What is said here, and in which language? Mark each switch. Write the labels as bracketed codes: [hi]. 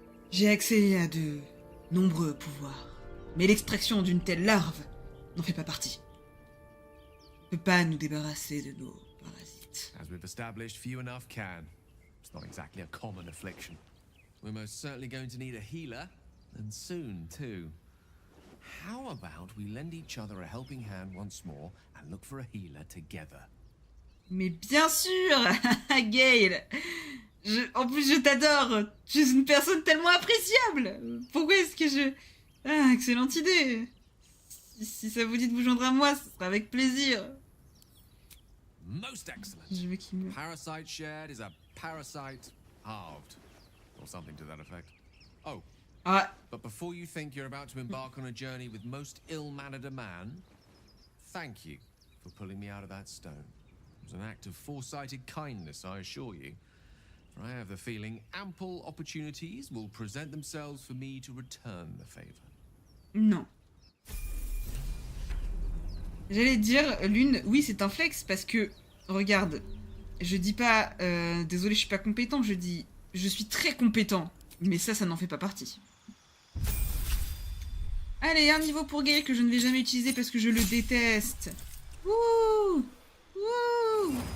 [fr] J'ai accès à de nombreux pouvoirs. Mais l'extraction d'une telle larve n'en fait pas partie. On ne peut pas nous débarrasser de nos parasites. [en] As we've established, few enough can. It's not exactly a common affliction. We're most certainly going to need a healer, and soon, too. How about we lend each other a helping hand once more and look for a healer together? [fr] Mais bien sûr, Gale. En plus, je t'adore. Tu es une personne tellement appréciable. Pourquoi est-ce que je... Ah, excellente idée. Si ça vous dit de vous joindre à moi, ce sera avec plaisir. [en] Most excellent. [fr] Je veux qu'il meure. [en] Parasite shared is a parasite halved. Or something to that effect. Oh. Ah, But before you think you're about to embark on a journey with most ill-mannered a man, thank you for pulling me out of that stone. It was an act of foresighted kindness, I assure you. For I have the feeling ample opportunities will present themselves for me to return the favor. [fr] non. J'allais dire, Lune, oui, c'est un flex parce que, regarde, je dis pas, désolé, je suis pas compétent, je dis, je suis très compétent, mais ça n'en fait pas partie. Allez, un niveau pour Gale que je ne vais jamais utiliser parce que je le déteste. Wouh! Wouh!